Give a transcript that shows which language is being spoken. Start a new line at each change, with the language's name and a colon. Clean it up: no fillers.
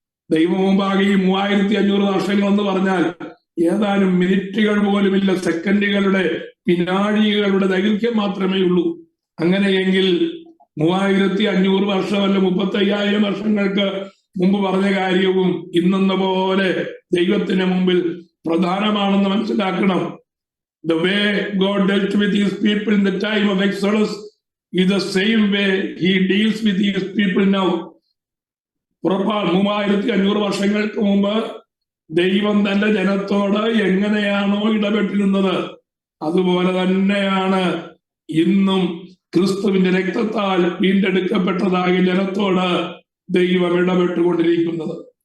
Malayalam: ദൈവം മുമ്പാകെ ഈ 3500 വർഷങ്ങൾ എന്ന് പറഞ്ഞാൽ ഏതാനും മിനിറ്റുകൾ പോലുമില്ല, സെക്കൻഡുകളുടെ വിനാഴികളുടെ ദൈർഘ്യം മാത്രമേ ഉള്ളൂ. അങ്ങനെയെങ്കിൽ 3500 വർഷമല്ല 35,000 വർഷങ്ങൾക്ക് മുമ്പ് പറഞ്ഞ കാര്യവും ഇന്നെന്ന പോലെ ദൈവത്തിന് മുമ്പിൽ പ്രധാനമാണെന്ന് മനസ്സിലാക്കണം.
English: The way God dealt with his people in the time of Exodus is the same way he deals with his people now.
Malayalam: പുറപ്പാട് 3500 വർഷങ്ങൾക്ക് മുമ്പ് ദൈവം തന്റെ ജനത്തോട് എങ്ങനെയാണോ ഇടപെട്ടിരുന്നത് അതുപോലെ തന്നെയാണ് ഇന്നും ക്രിസ്തുവിന്റെ രക്തത്താൽ വീണ്ടെടുക്കപ്പെട്ടതായ ജനത്തോട് ദൈവം ഇടപെട്ടുകൊണ്ടിരിക്കുന്നത്.